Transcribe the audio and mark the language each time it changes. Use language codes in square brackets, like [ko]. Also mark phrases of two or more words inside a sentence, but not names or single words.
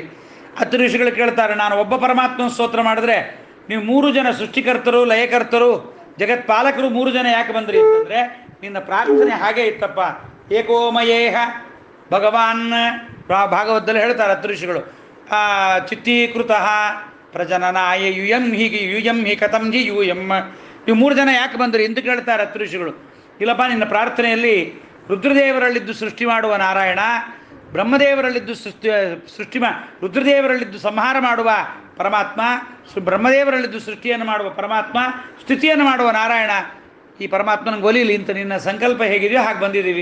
[kn] ಅತ್ರಿ ಋಷಿಗಳು ಕೇಳ್ತಾರೆ, ನಾನು ಒಬ್ಬ ಪರಮಾತ್ಮನ ಸ್ತೋತ್ರ ಮಾಡಿದ್ರೆ ನೀವು 3 ಜನ ಸೃಷ್ಟಿಕರ್ತರು, ಲಯಕರ್ತರು, ಜಗತ್ಪಾಲಕರು 3 ಜನ ಯಾಕೆ ಬಂದ್ರಿ ಅಂತಂದರೆ, ನಿನ್ನ ಪ್ರಾರ್ಥನೆ ಹಾಗೆ ಇತ್ತಪ್ಪ. [sa] एकोमयेह भगवान् [kn] ಭಾಗವತದಲ್ಲಿ ಹೇಳ್ತಾರೆ ಅತ್ರಿ ಋಷಿಗಳು. [sa] चित्तीकृत प्रजननाय युयं हि कथं हि यूयं. [kn] ನೀವು 3 ಜನ ಯಾಕೆ ಬಂದ್ರಿ ಎಂದು ಕೇಳ್ತಾರೆ ಅತ್ರಿ ಋಷಿಗಳು. ಇಲ್ಲಪ್ಪ, ನಿನ್ನ ಪ್ರಾರ್ಥನೆಯಲ್ಲಿ ರುದ್ರದೇವರಲ್ಲಿದ್ದು ಸೃಷ್ಟಿ ಮಾಡುವ ನಾರಾಯಣ, ಬ್ರಹ್ಮದೇವರಲ್ಲಿದ್ದು ರುದ್ರದೇವರಲ್ಲಿದ್ದು ಸಂಹಾರ ಮಾಡುವ ಪರಮಾತ್ಮ, ಬ್ರಹ್ಮದೇವರಲ್ಲಿದ್ದು ಸೃಷ್ಟಿಯನ್ನು ಮಾಡುವ ಪರಮಾತ್ಮ, ಸ್ಥಿತಿಯನ್ನು ಮಾಡುವ ನಾರಾಯಣ, ಈ ಪರಮಾತ್ಮನ ಒಲಿಲಿ ಅಂತ ನಿನ್ನ ಸಂಕಲ್ಪ ಹೇಗಿದೆಯೋ ಹಾಗೆ ಬಂದಿದ್ದೀವಿ.